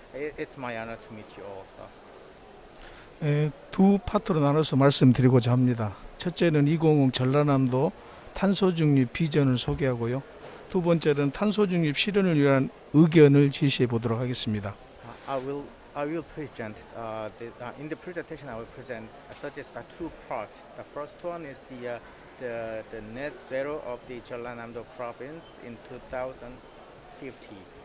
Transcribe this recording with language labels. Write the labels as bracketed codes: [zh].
[en] It's my honor to meet you also. [ko] 두 파트로 나눠서 말씀드리고자 합니다. 첫째는 2050 전라남도 탄소중립 비전을 소개하고요. 두 번째는 탄소중립 실현을 위한 의견을 제시해 보도록 하겠습니다. [en] I will present in the presentation. I will present suggest two parts. The first one is the net zero of the Jeollanam-do province in 2050.